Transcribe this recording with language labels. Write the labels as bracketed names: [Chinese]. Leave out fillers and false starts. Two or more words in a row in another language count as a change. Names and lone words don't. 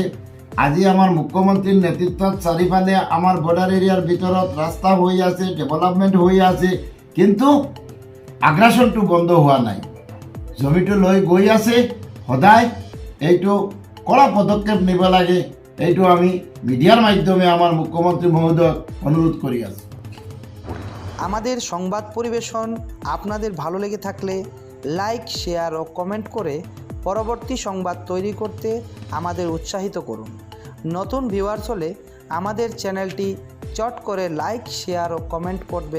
[Assamese] আজি আমাৰ মুখ্যমন্ত্ৰীৰ নেতৃত্বত চাৰিফালে আমাৰ [English] border area-r [Assamese] ভিতৰত ৰাস্তা হৈ আছে, ডেভেলপমেণ্ট হৈ আছে, কিন্তু আগ্ৰাসনটো বন্ধ হোৱা নাই। জমিটো লৈ গৈ আছে। সদায় এইটো কড়া পদক্ষেপ নিব লাগে। এইটো আমি মিডিয়ার মাধ্যমে আমার মুখ্যমন্ত্রী মহোদয় অনুরোধ করি আছি। [Bangla] আমাদের সংবাদ পরিবেশন আপনাদের ভালো লেগে থাকলে লাইক, শেয়ার ও কমেন্ট করে পরবর্তী সংবাদ তৈরি করতে আমাদের উৎসাহিত করুন। নতুন ভিউয়ার্স হলে আমাদের চ্যানেলটি চট করে লাইক, শেয়ার ও কমেন্ট করবেন।